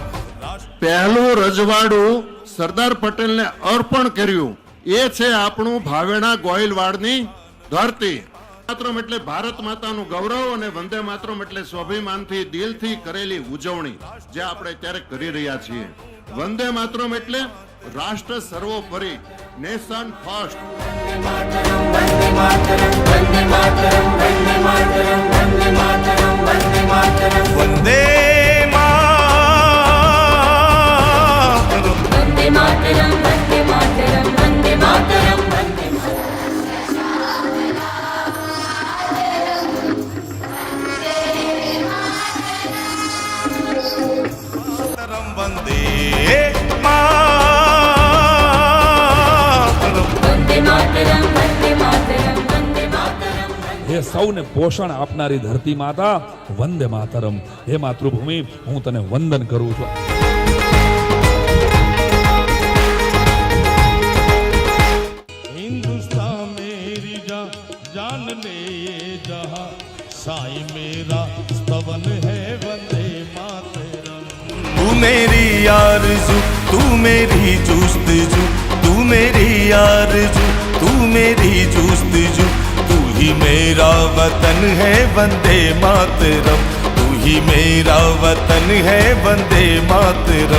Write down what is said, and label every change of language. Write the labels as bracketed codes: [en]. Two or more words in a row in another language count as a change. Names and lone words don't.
[gu] પહેલું રજવાડું સરદાર પટેલને અર્પણ કર્યું એ છે આપણું ભાવેણા ગોયલવાડની ધરતી। માતરમ એટલે ભારત માતાનું ગૌરવ અને વંદે માતરમ એટલે સ્વાભિમાનથી દિલથી કરેલી ઉજવણી જે આપણે અત્યારે કરી રહ્યા છીએ। વંદે માતરમ એટલે રાષ્ટ્ર સર્વોપરી, [en] nation first. [sa] वन्दे मातरं वन्दे मातरं वन्दे मातरं वन्दे मातरं वन्दे मातरं वन्दे मातरं वंदे मातरम वन्दे मातरं वन्दे मातरं वन्दे मातरं वन्दे मातरम वंदे मातरम वन्दे मातरं वन्दे मातरं वन्दे मातरं। [gu] हे સૌને પોષણ આપનારી ધરતી માતા વંદે માતરમ। હે માતૃભૂમિ હું તને વંદન કરું છું। [hi] हिंदुस्तान मेरी जान ले ये जहां साईं मेरा स्तवन है वंदे मातरम। तू मेरी आरज़ू तू मेरी जुस्तजू, तू मेरी आरज़ू तू मेरी जुस्तजू, तू ही मेरा वतन है वंदे मातरम, तू ही मेरा वतन है वंदे मातरम।